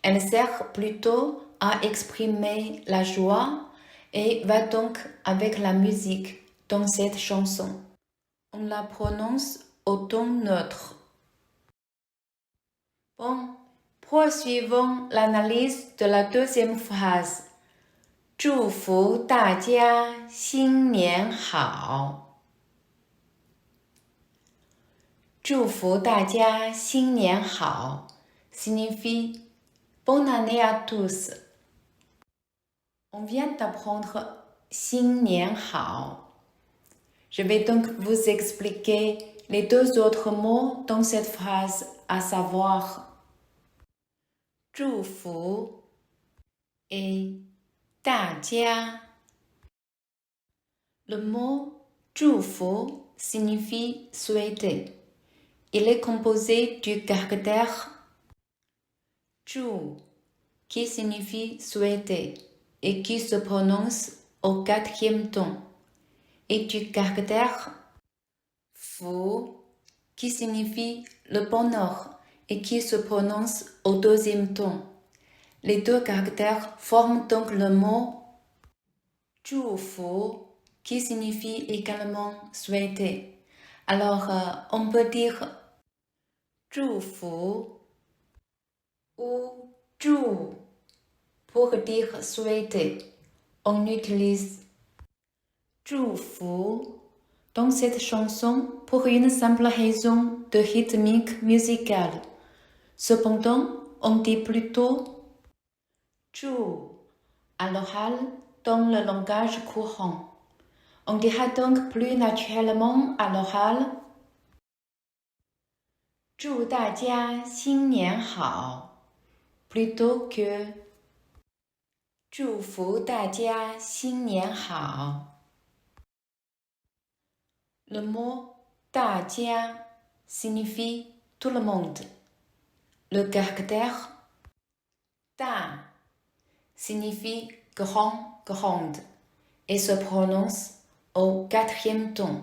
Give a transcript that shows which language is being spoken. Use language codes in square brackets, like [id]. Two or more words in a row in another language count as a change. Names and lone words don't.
[fr] Elle sert plutôt à exprimer la joie et va donc avec la musique dans cette chanson. On la prononce au ton neutre. Bon, poursuivons l'analyse de la deuxième phrase. [zh] 祝福大家新年好。祝福大家新年好 [fr] signifie bonne année à tous. On vient d'apprendre [zh] 新年好. [fr] Je vais donc vous expliquer les deux autres mots dans cette phrase, à savoir 祝福 et 大家. Le mot 祝福 signifie souhaiter. Il est composé du caractère 祝 qui signifie souhaiter et qui se prononce au quatrième ton, et du caractère 福 qui signifie le bonheur et qui se prononce au deuxième ton. Les deux caractères forment donc le mot 祝福 qui signifie également souhaiter. Alors, on peut dire 祝福 ou 祝 pour dire souhaiter. On utilise 祝福 dans cette chanson pour une simple raison de rythmique musicale. Cependant, on dit plutôt 祝 à l'oral dans le langage courant. On dira donc plus naturellement à l'oral [zh] 祝大家新年好 [fr] plutôt que [zh] 祝福大家新年好. [fr] Le mot 大家 signifie tout le monde. Le caractère 大 signifie grand, grande et se prononce au quatrième ton.